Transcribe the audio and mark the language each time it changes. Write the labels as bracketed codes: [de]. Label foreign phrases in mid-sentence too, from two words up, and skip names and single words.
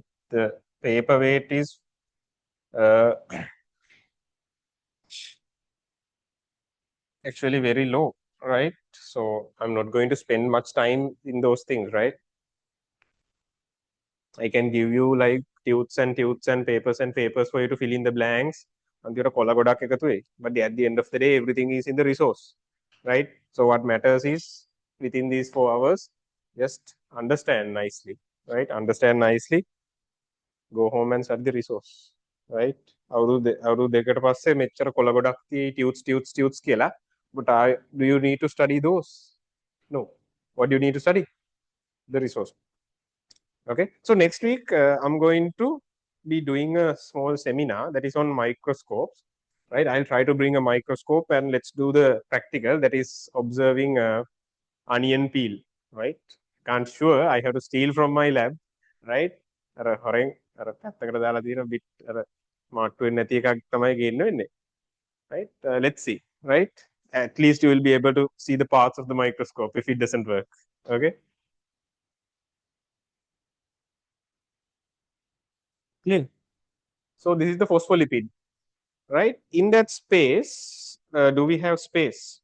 [en] The paper weight is uh, actually very low, right? So I'm not going to spend much time in those things, right? I can give you like tutes and papers for you to fill in the blanks. [si] අන්තිමට කොළ ගොඩක් එකතු වෙයි. [en] But at the end of the day, everything is in the resource, right? So what matters is within these 4 hours, just understand nicely, right? Understand nicely, go home and study the resource, right? [si] අවුරුදු දෙකට පස්සේ මෙච්චර කොළ ගොඩක් තියෙයි tutes කියලා. [en] But do you need to study those? No. What do you need to study? The resource. Okay, so next week I'm going to be doing a small seminar that is on microscopes, right? I'll try to bring a microscope and let's do the practical, that is observing a onion peel, right? Can't sure I have to steal from my lab, right? [si] අර හොරෙන් අර පැත්තකට දාලා තියෙන bit අර මාට්ටු වෙන්නේ නැති එකක් තමයි ගේන්න වෙන්නේ, [en] right? Let's see, right? At least you will be able to see the parts of the microscope if it doesn't work. Okay, clear. So this is the phospholipid, right? In that space, do we have space?